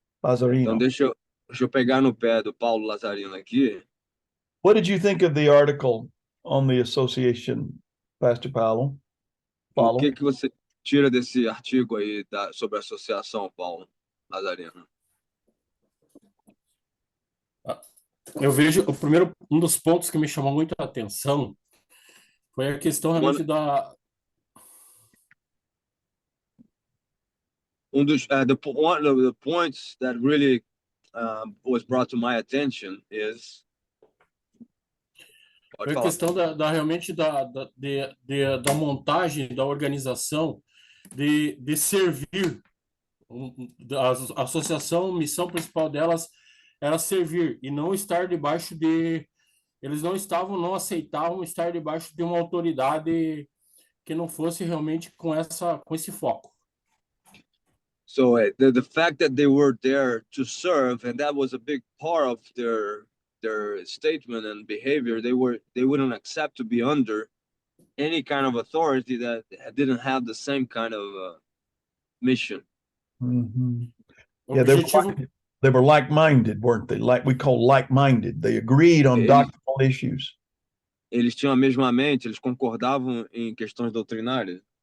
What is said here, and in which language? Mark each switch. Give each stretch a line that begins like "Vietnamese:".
Portuguese: Então deixa eu pegar no pé do Paulo Lazarino aqui.
English: What did you think of the article on the association, Pastor Paulo?
Portuguese: O que você tira desse artigo aí sobre a associação, Paulo Lazarino? Eu vejo um dos pontos que me chamou muito a atenção foi a questão realmente
English: one of the points that really was brought to my attention is
Portuguese: foi a questão realmente da montagem da organização de servir. A associação, a missão principal delas era servir e não estar debaixo eles não aceitavam estar debaixo de uma autoridade que não fosse realmente com esse foco.
English: So the fact that they were there to serve, and that was a big part of their statement and behavior, they wouldn't accept to be under any kind of authority that didn't have the same kind of mission. Mm-hmm. Yeah, they were like-minded, weren't they? Like we call like-minded. They agreed on doctrinal issues.
Portuguese: Eles tinham a mesma mente, eles concordavam em questões doutrinárias.